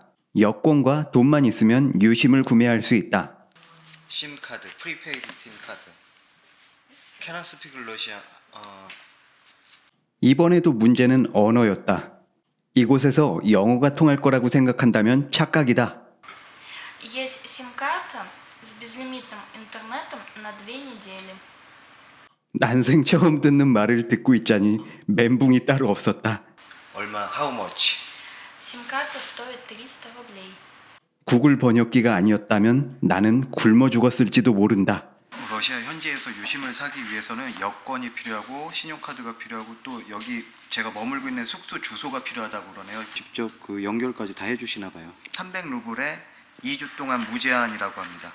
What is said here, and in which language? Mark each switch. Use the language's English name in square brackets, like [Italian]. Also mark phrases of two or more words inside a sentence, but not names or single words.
[Korean] 여권과 돈만 있으면 유심을 구매할 수 있다. 심 카드, 프리페이드 심 카드. [English] Can I speak Russian? [Korean] 이번에도 문제는 언어였다. 이곳에서 영어가 통할 거라고 생각한다면 착각이다. [Russian] Есть сим-карта с безлимитным интернетом на 2 недели. [Korean] 난생 처음 듣는 말을 듣고 있자니 멘붕이 따로 없었다. 얼마? [English] How much? [Russian] Сим-карта стоит 300 рублей. [Korean] 구글 번역기가 아니었다면 나는 굶어 죽었을지도 모른다. 러시아 현지에서 유심을 사기 위해서는 여권이 필요하고 신용카드가 필요하고 또 여기 제가 머물고 있는 숙소 주소가 필요하다고 그러네요. 직접 그 연결까지 다 해주시나 봐요. 300루블에 2주 동안 무제한이라고 합니다.